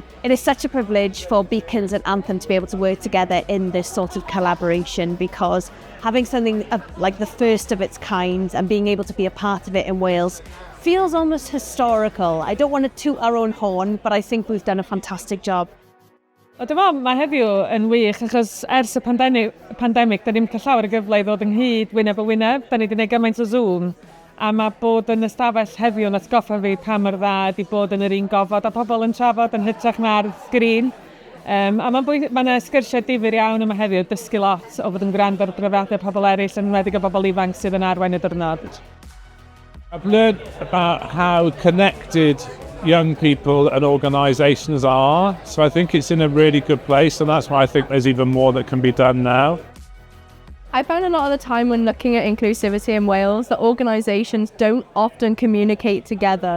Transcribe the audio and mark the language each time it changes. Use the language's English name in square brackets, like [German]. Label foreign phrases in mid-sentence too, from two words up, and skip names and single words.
[English] It is such a privilege for Beacons and Anthem to be able to work together in this sort of collaboration, because having something like the first of its kind and being able to be a part of it in Wales feels almost historical. I don't want to toot our own horn, but I think we've done a fantastic job. [Welsh] Dwi'n meddwl mae heddiw yn wych achos ers y pandemig, da ni'n cael llawer o gyfle i ddod ynghyd wyneb o wyneb. Da ni wedi gwneud gymaint o Zoom, a mae bod yn ystafell heddiw yn atgoffa fi pa mor dda ydi bod yn yr un gofod a pobl yn trafod yn hytrach na'r sgrin. A mae'n sgyrsiau difyr iawn yma heddiw, dysgu lot o fod yn gwrando ar brofiadau pobl eraill, yn enwedig o bobl ifanc sydd yn arwain y diwrnod. [English] I've learned about how connected young people and organisations are, so I think it's in a really good place, and that's why I think there's even more that can be done now. I found a lot of the time when looking at inclusivity in Wales that organisations don't often communicate together.